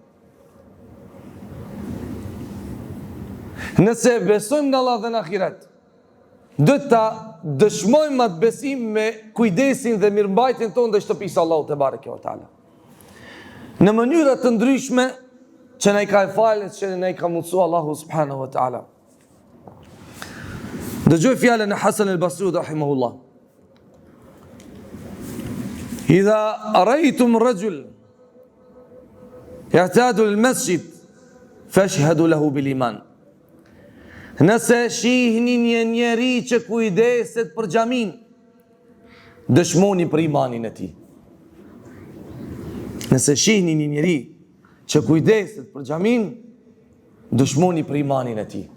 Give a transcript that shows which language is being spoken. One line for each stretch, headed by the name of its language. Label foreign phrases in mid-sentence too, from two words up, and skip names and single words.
Albanian: Nëse besojmë në Allah dhe në ahiret, dhe ta dëshmojmë atë besim me kujdesin dhe mirëmbajtjen tonë dhe shtëpisë Allahut
Arabic: تبارك وتعالى.
Albanian: Në mënyra të ndryshme që na i ka falë, që na i ka mundsuar Allahu
Arabic: سبحانه وتعالى.
Albanian: Dëgjoj fjalën e Hasan al-Basri rahimahullah.
Arabic: إذا رأيتم رجل يعتاد المسجد فاشهدوا له بالإيمان.
Albanian: Nëse shihni një njeri që kujdeset për xhamin, dëshmoni për imanin e tij. Nëse shihni një njeri që kujdeset për xhamin, dëshmoni për imanin e tij.